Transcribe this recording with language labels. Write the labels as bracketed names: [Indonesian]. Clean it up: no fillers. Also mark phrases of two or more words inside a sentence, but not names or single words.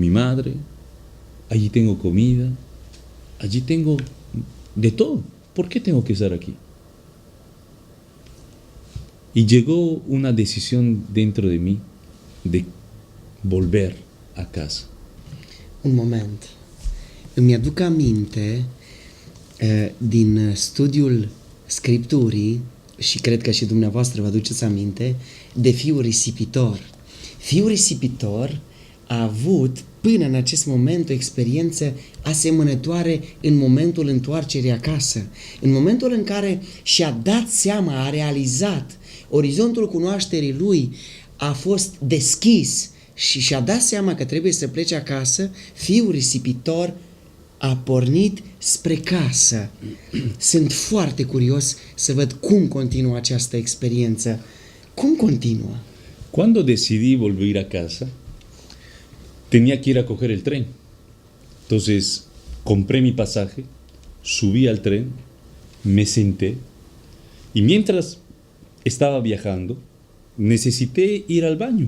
[Spanish] Tengo mi madre, allí tengo comida, allí tengo de todo. ¿Por qué tengo que estar aquí? Y llegó una decisión dentro de mí de volver a casa. [Romanian] Un moment. Îmi aduc aminte din studiul Scripturii, și cred că și dumneavoastră vă aduceți aminte, de fiul risipitor. Fiul risipitor a avut până în acest moment o experiență asemănătoare în momentul întoarcerii acasă. În momentul în care și-a dat seama, a realizat, orizontul cunoașterii lui a fost deschis și și-a dat seama că trebuie să plece acasă, fiul risipitor a pornit spre casă. Sunt foarte curios să văd cum continuă această experiență. Cum continuă? [Spanish] Cuando decidí volver a casa, tenía que ir a coger el tren. Entonces, compré mi pasaje, subí al tren, me senté y mientras estaba viajando, necesité ir al baño.